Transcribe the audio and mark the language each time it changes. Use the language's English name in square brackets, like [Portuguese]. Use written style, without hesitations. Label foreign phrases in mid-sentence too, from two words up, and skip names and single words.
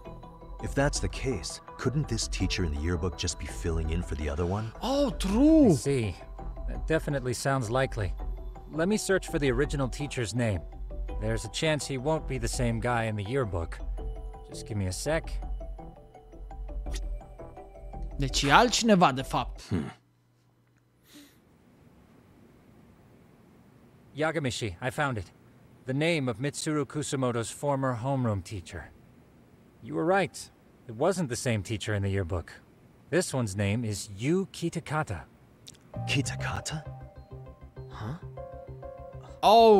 [English] If that's the case, couldn't this teacher in the yearbook just be filling in for the other one? Oh, true. I see. That definitely sounds likely. Let me search for the original teacher's name. There's a chance he won't be the same guy in the yearbook. Just give me a sec. [Romanian] Deci e altcineva, de fapt. [English] Yagamishi, I found it. The name of Mitsuru Kusumoto's former homeroom teacher. You were right. It wasn't the same teacher in the yearbook. This one's name is Yu Kitakata. Kitakata? Huh? Oh,